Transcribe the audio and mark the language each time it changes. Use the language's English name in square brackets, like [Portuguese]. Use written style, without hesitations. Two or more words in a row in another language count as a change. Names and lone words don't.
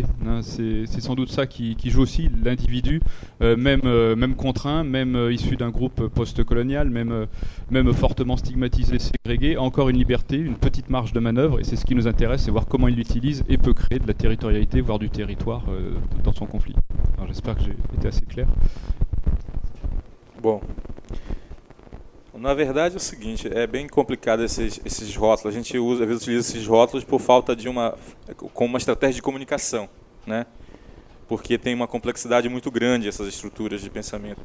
[French] Hein, c'est sans doute ça qui joue aussi. L'individu, même contraint, même issu d'un groupe post-colonial, même fortement stigmatisé, ségrégué, a encore une liberté, une petite marge de manœuvre, et c'est ce qui nous intéresse, c'est voir comment il l'utilise et peut créer de la territorialité, voire du territoire dans son conflit. Alors j'espère que j'ai été assez clair. [Portuguese] Bom, na verdade é o seguinte, é bem complicado esses rótulos. A gente às vezes utiliza esses rótulos por falta de como uma estratégia de comunicação, né? Porque tem uma complexidade muito grande essas estruturas de pensamento.